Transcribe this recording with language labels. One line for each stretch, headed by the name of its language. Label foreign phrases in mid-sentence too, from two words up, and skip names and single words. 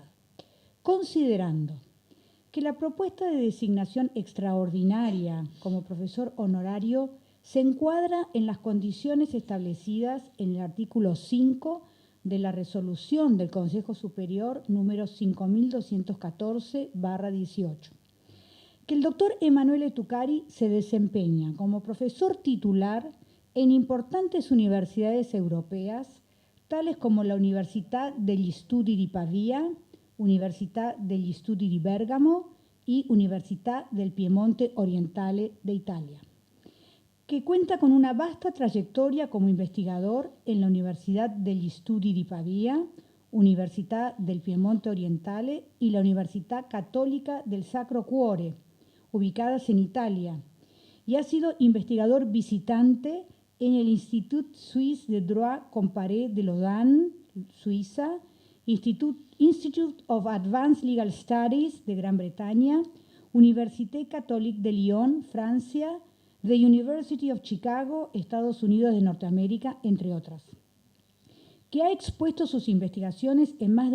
Spanish: Considerando que la propuesta de designación extraordinaria como profesor honorario se encuadra en las condiciones establecidas en el artículo 5 de la resolución del Consejo Superior número 5214/18, que el doctor Emanuele Tucari se desempeña como profesor titular en importantes universidades europeas, tales como la Università degli Studi di Pavia, Università degli Studi di Bergamo y Università del Piemonte Orientale de Italia, que cuenta con una vasta trayectoria como investigador en la Universidad degli Studi di Pavia, Università del Piemonte Orientale y la Università Católica del Sacro Cuore, ubicadas en Italia, y ha sido investigador visitante en el Institut Suisse de Droit Comparé de Lausanne, Suiza, Institute of Advanced Legal Studies de Gran Bretaña, Université Catholique de Lyon, Francia, The University of Chicago, Estados Unidos de Norteamérica, entre otras, que ha expuesto sus investigaciones en más